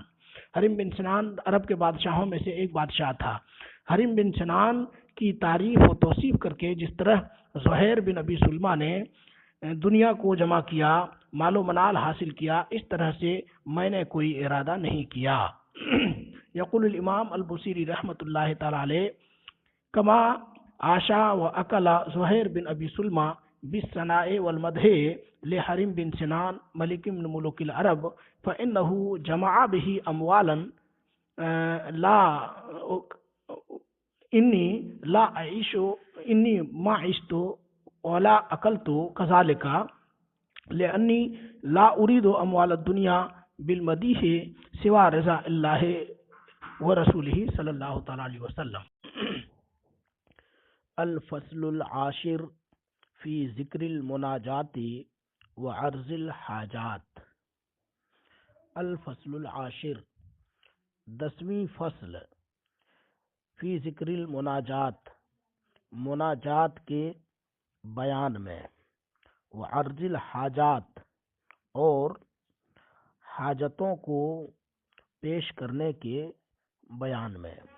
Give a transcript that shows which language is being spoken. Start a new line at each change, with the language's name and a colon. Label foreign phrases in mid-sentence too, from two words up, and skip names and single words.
Urdu: ہرم بن سنان عرب کے بادشاہوں میں سے ایک بادشاہ تھا. ہرم بن سنان کی تعریف اور توصیف کر کے جس طرح زہیر بن ابی سلمیٰ نے دنیا کو جمع کیا، مال و منال حاصل کیا، اس طرح سے میں نے کوئی ارادہ نہیں کیا.
Arabic: يقول الإمام البوصيري رحمة الله تعالى عليه كما عاش وأكل زهير بن أبي سلمى بالثناء والمدح لهرم بن سنان ملك بن ملوك العرب فإنه جمع به أموالا لا إني لا أعيش إني ما عشت ولا أكلت كذلك لأني لا أريد أموال الدنيا بالمديح سوى رضا الله ورسوله صلى الله تعالى عليه وسلم. الفصل العاشر في ذكر المناجاة وعرض الحاجات. الفصل العاشر
Urdu: 10ویں فصل,
Arabic: في ذكر المناجاة
Urdu: مناجات کے بیان میں,
Arabic: وعرض الحاجات
Urdu: اور حاجتوں کو پیش کرنے کے بیان میں.